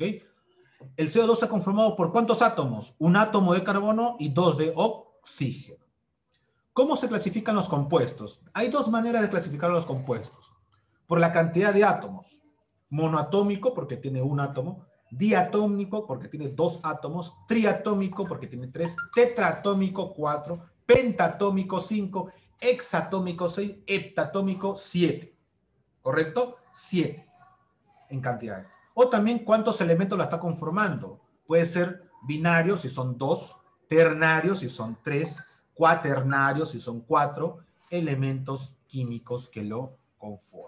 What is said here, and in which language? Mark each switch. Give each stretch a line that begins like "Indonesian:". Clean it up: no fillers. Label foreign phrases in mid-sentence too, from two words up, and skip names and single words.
Spanish: El CO2 está conformado por ¿cuántos átomos? 1 átomo de carbono y 2 de oxígeno. ¿Cómo se clasifican los compuestos? Hay 2 maneras de clasificar los compuestos. Por la cantidad de átomos. Monoatómico, porque tiene un átomo. diatómico porque tiene 2 átomos, triatómico porque tiene 3, tetratómico 4, pentatómico 5, hexatómico 6, heptatómico 7. ¿Correcto? 7 en cantidades. O también cuántos elementos la está conformando. Puede ser binario si son 2, ternario si son 3, cuaternario si son 4 elementos químicos que lo conforman.